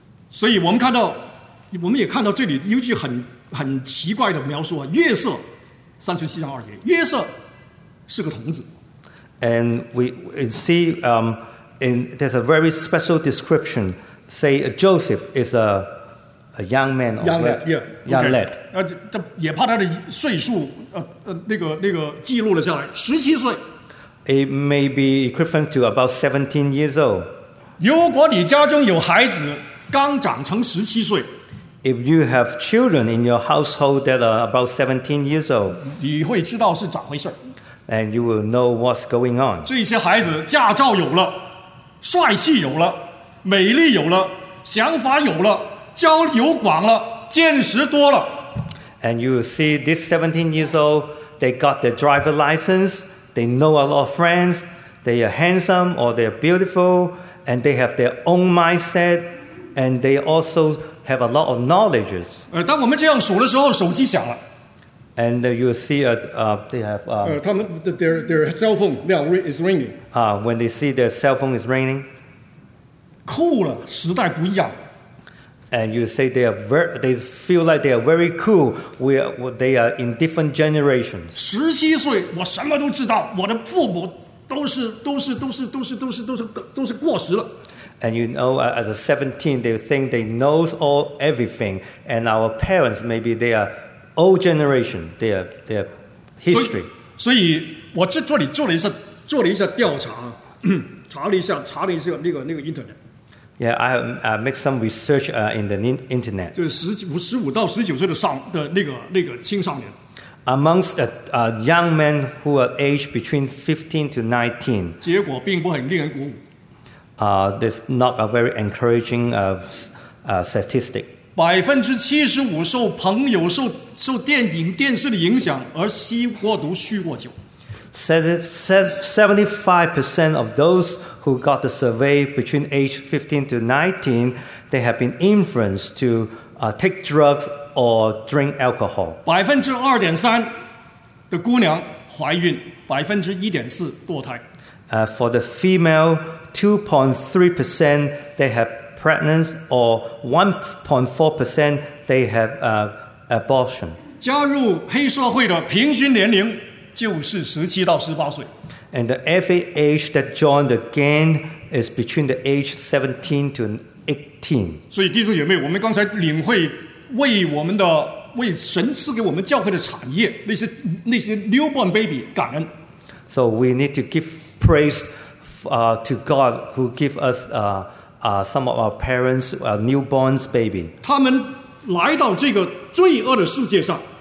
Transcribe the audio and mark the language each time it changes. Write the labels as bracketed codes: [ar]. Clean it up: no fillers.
[zh] 所以我们看到。我们也看到这里有句很很奇怪的描述啊，约瑟三十七章二节，约瑟是个童子。 [en] And we see in there's a very special description. Say Joseph is a young man. Young lad. Yeah. Young lad. [zh] 这也把他的岁数那个记录了下来，十七岁。 [en] It may be equivalent to about 17 years old. [zh] 如果你家中有孩子刚长成十七岁， [en] If you have children in your household that are about 17 years old, [zh] 你会知道是咋回事。 [en] And you will know what's going on. [zh] 这些孩子驾照有了，帅气有了，美丽有了，想法有了，交友广了，见识多了。 [en] And you will see this 17 years old, they got their driver license,They know a lot of friends. They are handsome or they are beautiful, and they have their own mindset, and they also have a lot of knowledges. [zh] 当我们这样数的时候，手机响了。 [en] And you see they have their cell phone now is ringing. When they see their cell phone is ringing, [zh] 酷了，时代不一样。 [en] And you say they feel like they are very cool. They are in different generations. [zh] 十七岁，我什么都知道。我的父母都是过时了。 [en] And you know, as a 17, they think they knows all everything. And our parents, maybe they are old generation. They are history. [zh] 所以我在这里做了一下调查，查了一下那个 internet。 [en] Yeah, I make some research in the internet. [zh] 就是15到19岁的那个青少年。 [en] Amongst a young men who are aged between 15 to 19. [zh] 结果并不很令人鼓舞。 [en] There's not a very encouraging statistic. [zh] 75% 受朋友、受电影、电视的影响而吸过毒、酗过酒。 [en] 75% of those who got the survey between age 15 to 19, they have been influenced to take drugs or drink alcohol. [zh] 2.3% 的姑娘怀孕，1.4% 堕胎。 [en] For the female, 2.3% they have pregnancy or 1.4% they have abortion. [zh] 加入黑社会的平均年龄。就是17到18岁 [en] ，and the average age that joined the gang is between the age 17 to 18. [zh] 所以弟兄姐妹，我们刚才领会为神赐给我们教会的产业，那些 [en] newborn baby [zh] 感恩。 [en] So we need to give praise to God who give us some of our parents newborn baby. [zh] 他们来到这个罪恶的世界上。